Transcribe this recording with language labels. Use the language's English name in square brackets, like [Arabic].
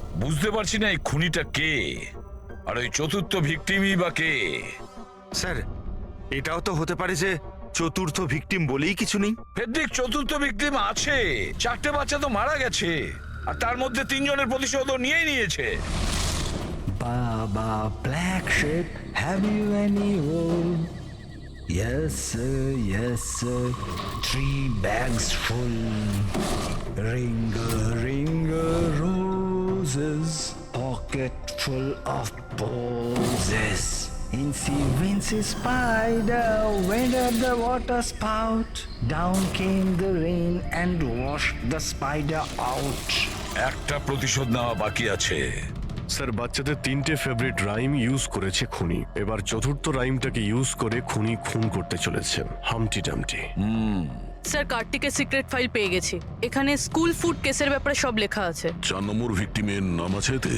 [Bangla] বুঝতে পারছি না এই খুনিটা কে, আর ওই চতুর্থ ভিকটিমই বা কে? স্যার, এটাও তো হতে পারে যে চতুর্থ ভিকটিম বলেই কিছু নেই। ফেডরিক, চতুর্থ ভিকটিম আছে। 4টে বাচ্চা তো মারা গেছে, আর তার মধ্যে 3 জনের প্রতিশোধ নিয়েই নিয়েছে। [English] Baba Black Sheep, have you any wool? Yes sir, 3 bags full. Ring roses, pocket full of posies. Incy Wincy Spider went up the water spout. Down came the rain and washed the spider out. [Bangla] একটা প্রতিশোধ নেওয়া বাকি আছে। Sir, বাচ্চাদের 3টে favourite rhyme use করেছে খুনি। এবার চতুর্থ রাইমটাকে ইউজ করে খুনি খুন করতে চলেছে। হামটি ডামটি। স্যার, কার্তিকের সিক্রেট ফাইল পেয়ে গেছি। এখানে স্কুল ফুড কেসের ব্যাপারে সব লেখা আছে। 4 নম্বর ভিকটিমের নাম আছে এতে?